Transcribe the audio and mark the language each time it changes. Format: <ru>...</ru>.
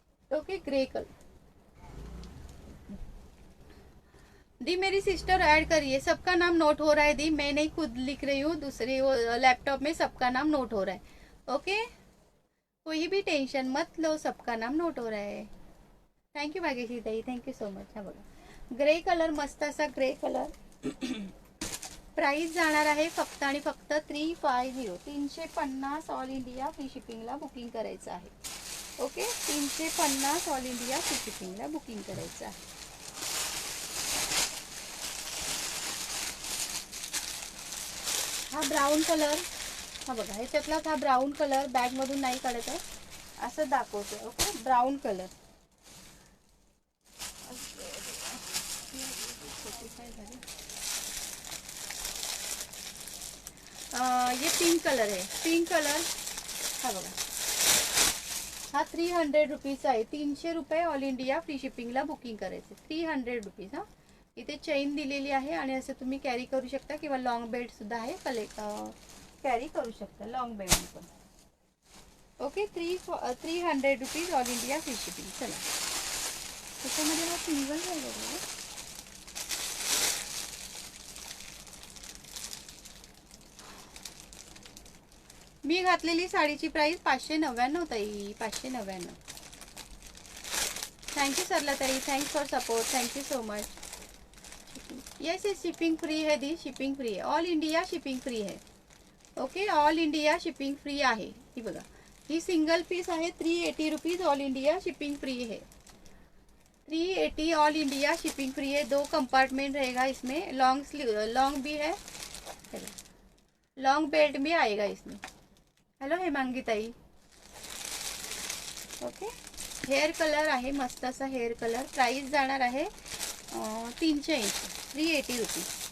<hi>Okay grey colour दी, मेरी sister add करिए. सबका नाम नोट हो रहा है दी, मैं नहीं खुद लिख रही हूँ, दूसरी लैपटॉप में सबका नाम नोट हो रहा है. ओके कोई भी टेंशन मत लो, सबका नाम नोट हो रहा है.</hi> <en>Thank you Bhagyashree tai, thank you so much.</en> <mr>हा बघा ग्रे कलर, मस्त असा ग्रे कलर. प्राइस जाणार आहे फक्त आणि फक्त 350 350 ऑल इंडिया फ्री शिपिंगला बुकिंग करायचं आहे. Okay 350 all India free शिपिंगला booking करायचं आहे. हा ब्राऊन कलर, हा बघा ह्याच्यातलाच हा ब्राऊन कलर, बॅग मधून नाही काढत आहे, असं दाखवते.</mr> <hi>ओके ब्राऊन कलर, ये पिंक कलर है, पिंक कलर.</hi> <mr>हा बघा हा 300 रुपीजचा आहे. 300 रुपये ऑल इंडिया फ्री शिपिंगला बुकिंग करायचे. 300 रुपीज. हा इथे चेन दिलेली आहे आणि असं तुम्ही कॅरी करू शकता किंवा लॉंग बेल्ट सुद्धा आहे, कॅरी करू शकता लॉंग बेल्ट पण. Okay 300 rupees all India free shipping. चला त्याच्यामध्ये हा सिंगल झालेला आहे. मी घातलेली साडीची प्राइस 599 ताई, 599. थँक्यू सरला ताई,</mr> <en>Thanks for support, thank you so much.</en> <hi>Yes yes shipping free है दी,</hi> <mr>शिपिंग फ्री आहे, ऑल इंडिया शिपिंग फ्री आहे. Okay all India shipping free आहे. ही बघा ही सिंगल पीस आहे.</mr> <hi>380 rupees all India shipping free है. 380 ऑल इंडिया शिपिंग फ्री है. 2 compartment रहेगा इसमें, लॉन्ग स्लीव, लॉन्ग भी है, लॉन्ग बेल्ट भी आएगा इसमें.</hi> <mr>हॅलो हेमांगी ताई. ओके हेअर कलर आहे, मस्त असा हेअर कलर. प्राइस जाणार आहे 380, 380 रुपीज.</mr>